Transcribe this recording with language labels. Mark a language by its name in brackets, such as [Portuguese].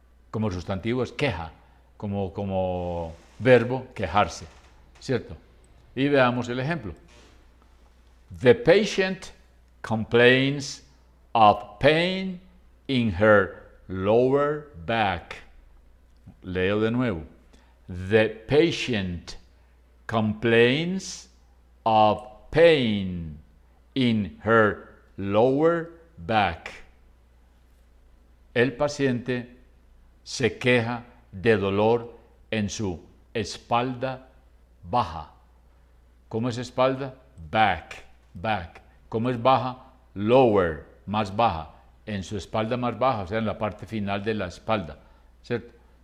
[Spanish] Como sustantivo es queja, como verbo quejarse, ¿cierto? Y veamos el ejemplo. [English] The patient complains of pain in her lower back. [Spanish] Leo de nuevo. [English] The patient complains of pain in her lower back. [Spanish] El paciente se queja de dolor en su espalda baja. ¿Cómo es espalda? Back. ¿Cómo es baja? Lower, más baja. En su espalda más baja, o sea, en la parte final de la espalda, ¿cierto?